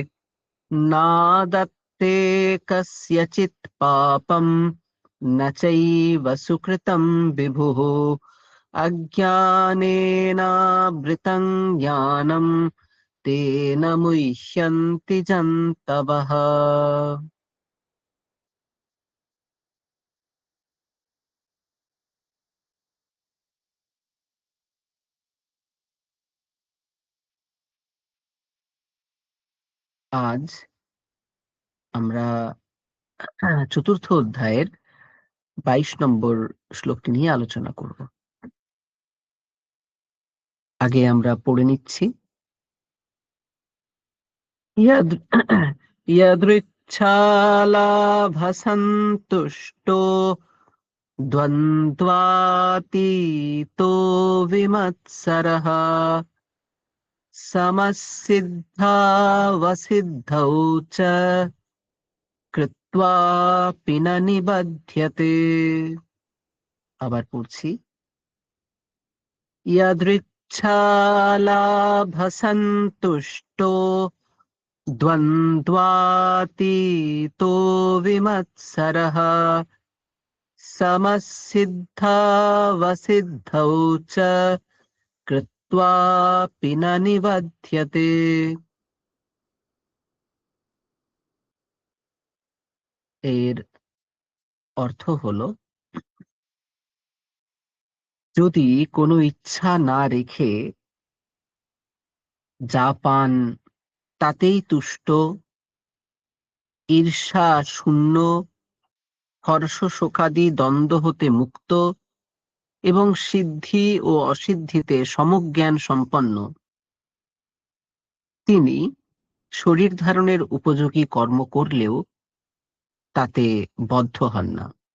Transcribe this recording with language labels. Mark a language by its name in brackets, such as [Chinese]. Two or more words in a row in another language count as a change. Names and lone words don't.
[Sanskrit] नादत्ते कस्यचित् पापं न चैव सुकृतं विभुः अज्ञानेनावृतं ज्ञानं तेन मुह्यन्ति जन्तवः। [Bangla] আজ আমরা চতুর্থ অধ্যায়ের 22 নম্বর শ্লোকটি নিয়ে আলোচনা করব। আগে আমরা পড়ে নিচ্ছি। [Sanskrit] यद् यदृच्छालाभसन्तुष्टो द्वन्द्वातीतो विमत्सरः समसिद्धावसिद्धौ च कृत्वापि न निबध्यते। [Bangla] আবার পড়ছি। [Sanskrit] यदृच्छालाभसन्तुष्टो द्वन्द्वातीतो विमत्सरः समसिद्धावसिद्धौ च कृत्वापि न निबध्यते। [Bangla] এর অর্থ হলো, যদি কোনো ইচ্ছা না রেখে যা পান তাতেই তুষ্ট, ঈর্ষা শূন্য, হর্ষ শোকাদি দ্বন্দ্ব হতে মুক্ত এবং সিদ্ধি ও অসিদ্ধিতে সমজ্ঞান সম্পন্ন, তিনি শরীর ধারণের উপযোগী কর্ম করলেও তাতে বদ্ধ হন না।